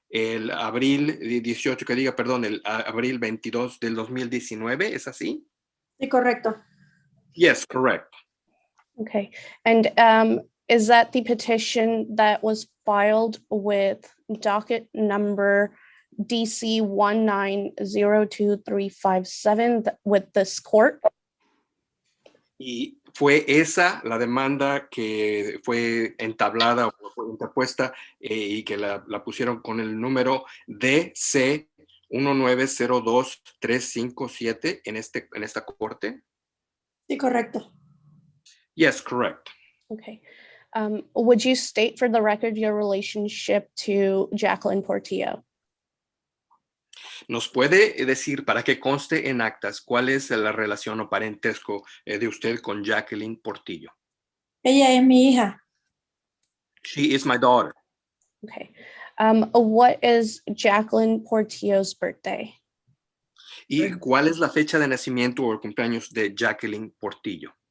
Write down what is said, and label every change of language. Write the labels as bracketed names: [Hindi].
[Spanish] el abril 18, que diga, perdón, el abril 22 del 2019, ¿es así? Sí, correcto. [English] Yes, correct. Okay, and is that the petition that was filed with docket number DC 1902357 with this court? [Spanish] Y fue esa la demanda que fue entablada o fue interpuesta y que la pusieron con el número DC 1902357 en esta corte. Sí, correcto. [English] Yes, correct. Okay. Would you state for the record your relationship to Jacqueline Portillo? [Spanish] ¿Nos puede decir, para que conste en actas, cuál es la relación o parentesco de usted con Jacqueline Portillo? Ella es mi hija. [English] She is my daughter. Okay. What is Jacqueline Portillo's birthday? [Spanish] ¿Y cuál es la fecha de nacimiento o el cumpleaños de Jacqueline Portillo?